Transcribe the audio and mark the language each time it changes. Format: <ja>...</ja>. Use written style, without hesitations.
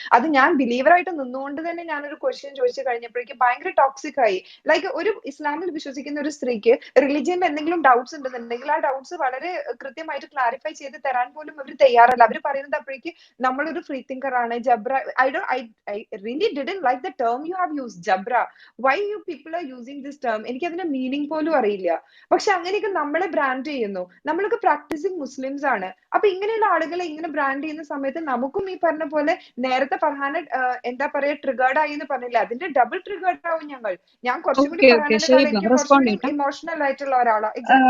<ml>അത് ഞാൻ ബിലീവറായിട്ട് നിന്നുകൊണ്ട് തന്നെ ഞാനൊരു ക്വസ്റ്റ്യൻ ചോദിച്ചു കഴിഞ്ഞപ്പോഴേക്കും ഭയങ്കര ടോക്സിക് ആയി. ലൈക്ക് ഒരു ഇസ്ലാമിൽ വിശ്വസിക്കുന്ന ഒരു സ്ത്രീക്ക് റിലിജിയനിൽ എന്തെങ്കിലും ഡൗട്ട്സ് ഉണ്ടെന്നുണ്ടെങ്കിൽ ആ ഡൗട്ട്സ് വളരെ കൃത്യമായിട്ട് ക്ലാരിഫൈ ചെയ്ത് തരാൻ പോലും അവർ തയ്യാറല്ല. അവർ പറയുന്നത് അപ്പോഴേക്ക് നമ്മളൊരു ഫ്രീ തിങ്കർ ആണ്, ജബ്ര.</ml> <en>I really didn't like the term you have used, ജബ്ര. Why you people are using this term?</en> <ml>എനിക്ക് അതിന്റെ മീനിങ് പോലും അറിയില്ല. പക്ഷെ അങ്ങനെയൊക്കെ നമ്മളെ ബ്രാൻഡ് ചെയ്യുന്നു. നമ്മളൊക്കെ പ്രാക്ടീസിങ് മുസ്ലിംസ് ആണ്. അപ്പൊ ഇങ്ങനെയുള്ള ആളുകളെ ഇങ്ങനെ ബ്രാൻഡ് ചെയ്യുന്ന സമയത്ത് നമുക്കും ഈ പറഞ്ഞ പോലെ നേരത്തെ ഫർഹാന എന്താ പറയാ ട്രിഗേർഡ് ആയി എന്ന് പറഞ്ഞില്ല, അതിന്റെ ഡബിൾ ട്രിഗേർഡ് ആവും ഞങ്ങൾ. ഞാൻ കുറച്ചും കൂടി ഇമോഷണൽ ആയിട്ടുള്ള ഒരാളാണ്.</ml>